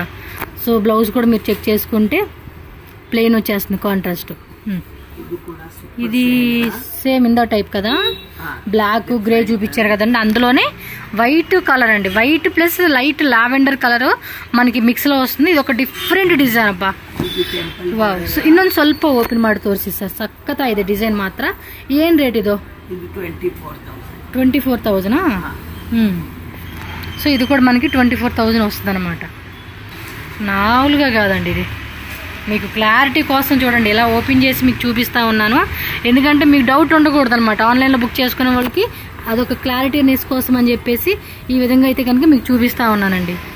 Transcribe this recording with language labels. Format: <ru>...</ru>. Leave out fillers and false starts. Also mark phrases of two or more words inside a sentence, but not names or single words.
<te>సో బ్లౌజ్ కూడా మీరు చెక్ చేసుకుంటే ప్లెయిన్ వచ్చేస్తుంది కాంట్రాస్ట్. ఇది సేమ్ ఇందా టైప్ కదా,</te> <en>black grey</en> <te>చూపించారు కదండి. అందులోనే</te> <en>white color</en> <te>అండి,</te> <en>white plus light lavender color</en> <te>మనకి మిక్స్ లో వస్తుంది. ఇది ఒక</te> <en>different design</en> <kn>ಅಪ್ಪ. ವಾವ್. ಸೊ ಇನ್ನೊಂದು ಸ್ವಲ್ಪ ಓಪನ್ ಮಾಡಿ ತೋರಿಸಿ ಸರ್. ಸಕ್ಕತ್ತಾಗಿದೆ ಡಿಸೈನ್ ಮಾತ್ರ. ಏನು ರೇಟ್ ಇದು? 24,000.</kn> <te>సో ఇది కూడా మనకి 24,000 వస్తుంది అనమాట. నాలుగా కాదండి, ఇది మీకు క్లారిటీ కోసం చూడండి, ఇలా ఓపెన్ చేసి మీకు చూపిస్తా ఉన్నాను. ఎందుకంటే మీకు డౌట్ ఉండకూడదు అనమాట. ఆన్లైన్లో బుక్ చేసుకునే వాళ్ళకి అదొక క్లారిటీనెస్ కోసం అని చెప్పేసి ఈ విధంగా అయితే కనుక మీకు చూపిస్తా ఉన్నానండి.</te>